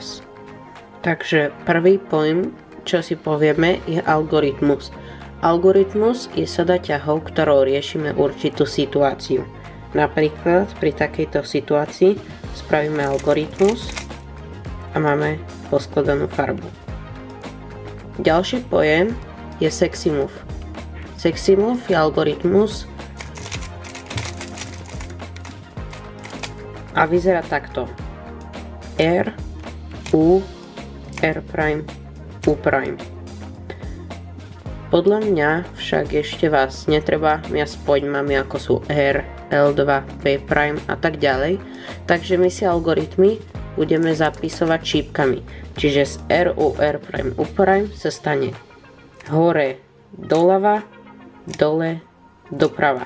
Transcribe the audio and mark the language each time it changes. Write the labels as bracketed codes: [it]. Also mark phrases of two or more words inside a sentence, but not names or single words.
[sk] Takže prvý pojem, čo si povieme, je algoritmus. Algoritmus je sada ťahov, ktorou riešime určitú situáciu. Napríklad pri takejto situácii spravíme algoritmus a máme poskladanú farbu. Ďalší pojem je [en] sexy move. Sexy move [sk] je algoritmus a vyzerá takto. R, U, R', U'. Podľa mňa však ešte vás netreba miasť pojmami ako sú R, L2, P' a tak ďalej, takže my si algoritmy budeme zapisovať šípkami, čiže z R, U, R', U' sa stane hore, doľava, dole, doprava.